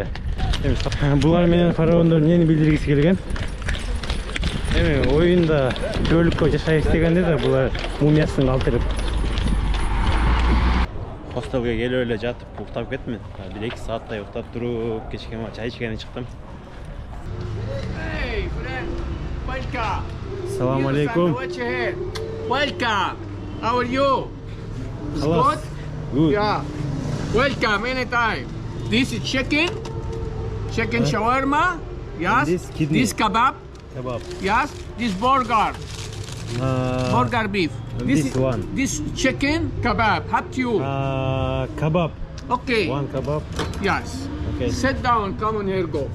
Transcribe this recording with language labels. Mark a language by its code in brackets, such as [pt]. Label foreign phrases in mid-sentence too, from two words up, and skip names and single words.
[ky] Булар менен фараондор эмнени билдиргиси келген? Эми оюнда жөөлүккө жашайбыз дегенде да булар мумиясын калтырып. Хостелге келип эле жатып уктап кеттим. Бир 2 сааттай уктап туруп, кечке чай ичкени чыктым. [en] Hey, friend. Welcome. [ar] Assalamu alaikum. [en] Welcome. How are you? It's Good. good? Yeah. Welcome anytime. This is chicken shawarma. Yes. This kidney. This kebab. Kebab. Yes. This burger. Burger beef. This one. This chicken kebab. Have you? Kebab. Okay. One kebab. Yes. Okay. Sit down. Come on here. Go.